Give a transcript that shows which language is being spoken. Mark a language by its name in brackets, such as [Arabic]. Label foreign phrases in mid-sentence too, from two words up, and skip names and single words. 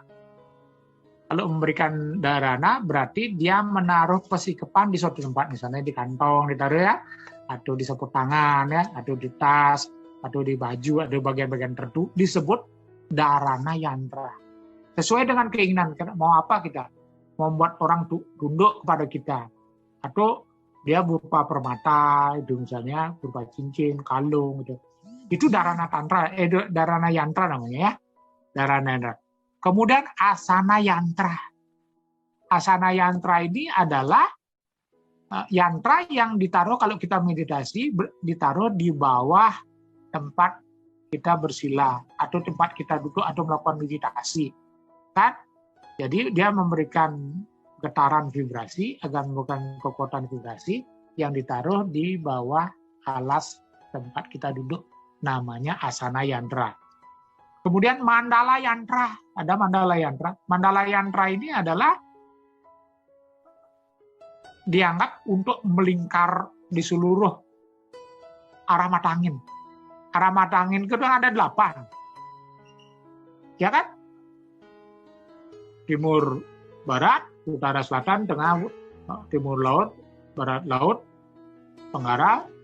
[Indonesian] Kalau memberikan dharana berarti dia menaruh pasikepan di suatu tempat, misalnya di kantong ditaruh ya, atau di sapu tangan ya, atau di tas, atau di baju, atau bagian-bagian tertentu, disebut dharana yantra. Sesuai dengan keinginan, mau apa kita? Mau membuat orang tunduk kepada kita. Atau dia berupa permata, itu misalnya berupa cincin, kalung, gitu. Itu dharana tantra, dharana yantra namanya ya. Dharana yantra. Kemudian asana yantra. Asana yantra ini adalah yantra yang ditaruh kalau kita meditasi, ditaruh di bawah tempat kita bersila atau tempat kita duduk atau melakukan meditasi. Kan? Jadi dia memberikan getaran vibrasi agar memberikan kekuatan vibrasi yang ditaruh di bawah alas tempat kita duduk, namanya asana yantra. Kemudian mandala yantra, ada mandala yantra. Mandala yantra ini adalah dianggap untuk melingkar di seluruh arah mata angin. Arah mata angin itu ada 8. Ya kan? Timur, barat, utara, selatan, tengah, timur laut, barat laut, tenggara.